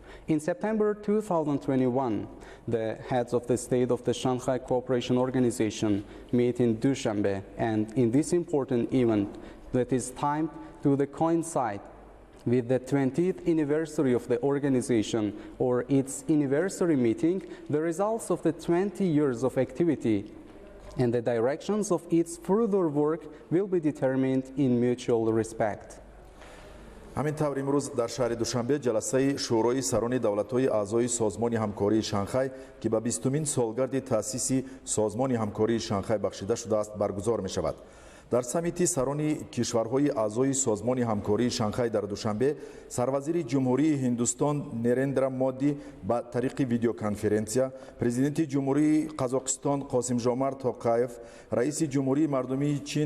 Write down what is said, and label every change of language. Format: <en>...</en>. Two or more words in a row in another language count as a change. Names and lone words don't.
<en>In September 2021, the heads of the state of the Shanghai Cooperation Organization meet in Dushanbe, and in this important event that is timed to coincide with the 20th anniversary of the organization or its anniversary meeting, the results of the 20 years of activity and the directions of its further work will be determined in mutual respect.</en> <tg>ҳамин тавр имрӯз дар шаҳри душанбе ҷаласаи шӯрои сарони давлатҳои аъзои созмони ҳамкории шанхай ки ба 20-мин солгарди таъсиси созмони ҳамкории шанхай бахшида шудааст баргузор мешавад. дар саммити сарони кишварҳои аъзои созмони ҳамкории шанхай дар душанбе сарвазири ҷумҳурии ҳиндустон Нерендра Модди ба тариқи видеоконференсия, президенти ҷумҳурии Қазоқистон Қосимжомарт Тоқаев, раиси ҷумҳурии мардумии Чин</tg>